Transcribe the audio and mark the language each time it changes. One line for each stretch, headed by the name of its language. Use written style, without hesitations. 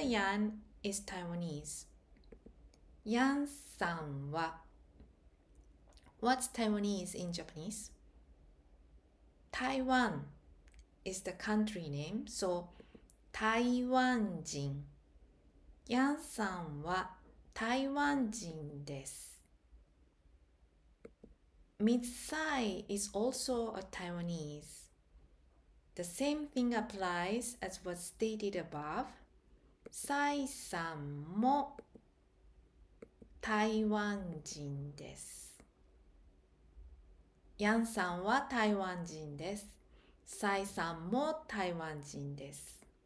English: Yan is Taiwanese. Yan
Japanese: さんは
English: What's Taiwanese in Japanese? Taiwan is the country name, so 台湾人。
Japanese: ヤンさんは台湾人です。
English: Ms. Tsai is also a Taiwanese. The same thing applies as was stated above.
Japanese: サイさんも台湾人です。ヤンさんは台湾人です。サイさんも台湾人です。